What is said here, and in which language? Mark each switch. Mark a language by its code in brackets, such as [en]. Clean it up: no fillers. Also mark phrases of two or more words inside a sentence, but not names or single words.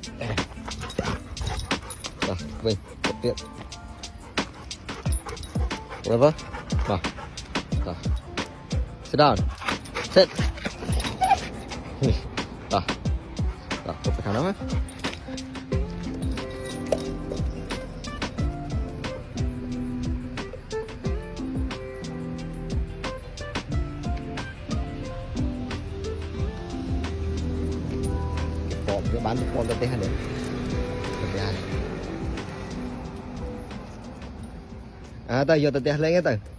[km] ទៀត Oliver បាទ [en] sit down sit [km] បាទគប់ទៅខាងនោះណា វាបានពណ៌ទៅទេហ្នឹងទៅយកទៅផ្ទះលេងទៅ